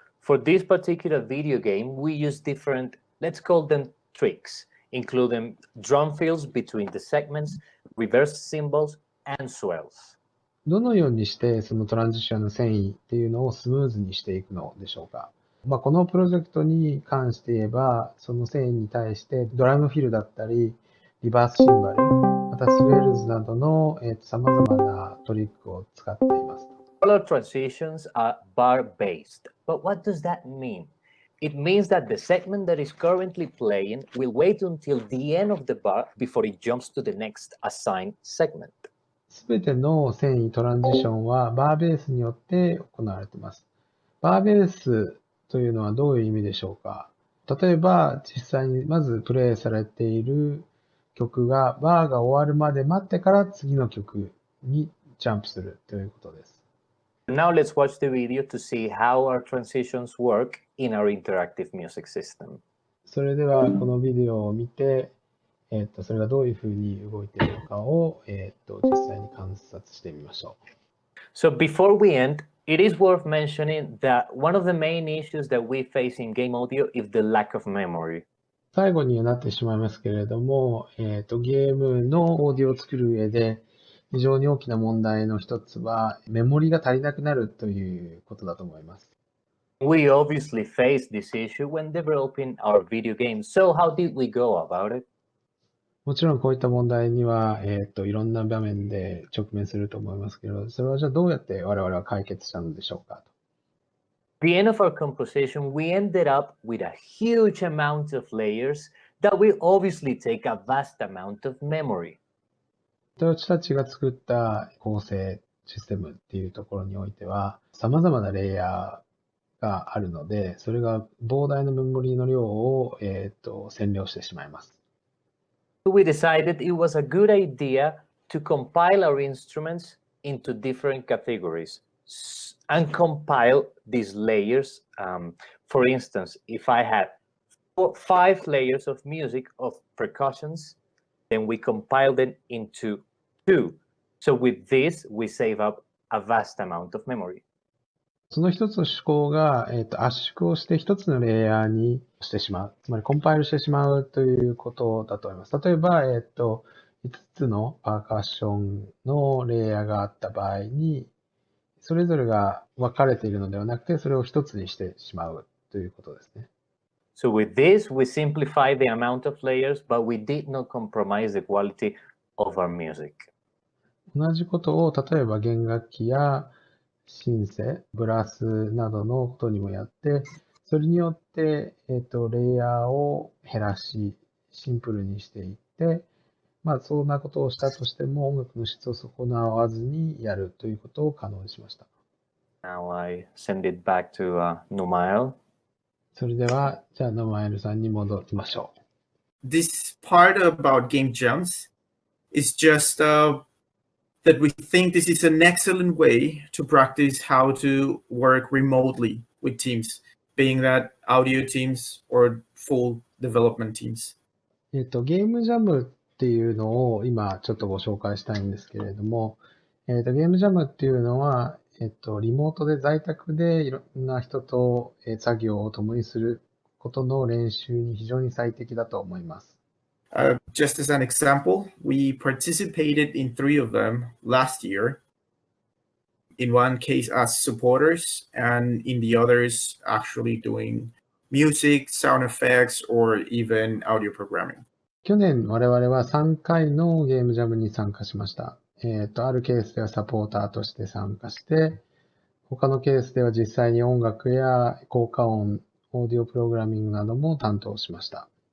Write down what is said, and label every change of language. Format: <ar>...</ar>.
<en>For this particular video game, we use different, let's call them tricks, including drum fills between the segments, reverse cymbals, and swells.</en> <ja>どのようにしてそのトランジションの遷移っていうのをスムーズにしていくのでしょうか。このプロジェクトに関して言えば、その遷移に対してドラムフィルだったり、リバースシンバル、またスウェルズなどの様々なトリックを使っています。</ja> <en>All our transitions are bar-based, but what does that mean? It means that the segment that is currently playing will wait until the end of the bar before it jumps to the next assigned segment.</en> <ja>すべての遷移トランジションはバーベースによって行われています。バーベースというのはどういう意味でしょうか。例えば実際にまずプレイされている曲がバーが終わるまで待ってから次の曲にジャンプするということです。</ja> <en>Now let's watch the video to see how our transitions work in our interactive music system.</en> <ja>それではこのビデオを見て、それがどういうふうに動いているのかを、実際に観察してみましょう。</ja> <en>So before we end, it is worth mentioning that one of the main issues that we face in game audio is the lack of memory.</en> <ja>最後にはなってしまいますけれども、ゲームのオーディオを作る上で非常に大きな問題の一つはメモリが足りなくなるということだと思います。</ja> <en>We obviously face this issue when developing our video games. So how did we go about it?</en> <ja>もちろんこういった問題には、いろんな場面で直面すると思いますけど、それはじゃあどうやって我々は解決したのでしょうかと。</ja> <en>At the end of our composition, we ended up with a huge amount of layers that will obviously take a vast amount of memory.</en> <ja>私たちが作った構成システムっていうところにおいては、様々なレイヤーがあるので、それが膨大なメモリの量を、占領してしまいます。</ja> <en>We decided it was a good idea to compile our instruments into different categories and compile these layers. For instance, if I had 5 layers of music of percussions, then we compiled them into 2 So with this, we save up a vast amount of memory.</en> <ja>その一つの手法が、圧縮をして一つのレイヤーにしてしまう。つまりコンパイルしてしまうということだと思います。例えば、5つのパーカッションのレイヤーがあった場合に、それぞれが分かれているのではなくて、それを一つにしてしまうということですね。</ja> <en>So with this, we simplify the amount of layers, but we did not compromise the quality of our music.</en> <ja>同じことを、例えば弦楽器やシンセ、ブラスなどのことにもやって、それによって、レイヤーを減らし、シンプルにしていって、そんなことをしたとしても、音楽の質を損なわずにやるということを可能にしました。</ja> <en>Now I send it back to Numael.</en> <ja>それでは、じゃあ、ノマエルさんに戻りましょう。</ja> <en>This part about game jumps is just that we think this is an excellent way to practice how to work remotely with teams, being that audio teams or full development teams.</en> <ja>ゲームジャムっていうのを今ちょっとご紹介したいんですけれども、ゲームジャムっていうのは、リモートで在宅でいろんな人と作業を共にすることの練習に非常に最適だと思います。</ja> <en>Just as an example, we participated in 3 of them last year. In one case as supporters, and in the others actually doing music, sound effects, or even audio programming.</en> <ja>去年我々は3回のゲームジャムに参加しました。あるケースではサポーターとして参加して、他のケースでは実際に音楽や効果音、オーディオプログラミングなども担当しました。</ja>